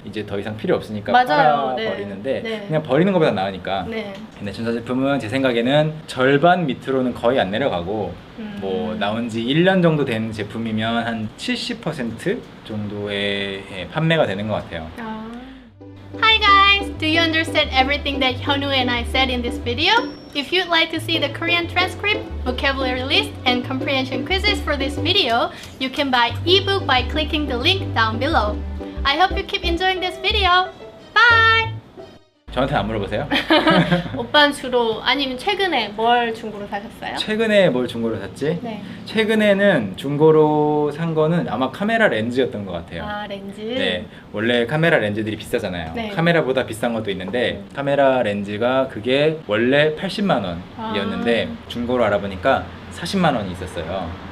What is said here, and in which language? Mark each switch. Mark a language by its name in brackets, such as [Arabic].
[Korean] 이제 더 이상 필요 없으니까 맞아요. 네. 버리는데 네. 그냥 버리는 것보다 나으니까. 네. 근데 전자제품은 제 생각에는 절반 밑으로는 거의 안 내려가고 뭐 나온 지 1년 정도 된 제품이면 한 70% 정도의 판매가 되는 것 같아요. [English] Hi guys! Do you understand everything that Hyunwoo and I said in this video? If you'd like to see the Korean transcript, vocabulary list, and comprehension quizzes for this video, you can buy ebook by clicking the link down below. I hope you keep enjoying this video. Bye! [Korean] 저한테 안 물어보세요? 오빠는 주로 아니면 최근에 뭘 중고로 사셨어요? 최근에 뭘 중고로 샀지? 네. 최근에는 중고로 산 거는 아마 카메라 렌즈였던 것 같아요. 아, 렌즈? 네, 원래 카메라 렌즈들이 비싸잖아요. 네. 카메라보다 비싼 것도 있는데 카메라 렌즈가 그게 원래 80만 원이었는데 중고로 알아보니까 40만 원이 있었어요.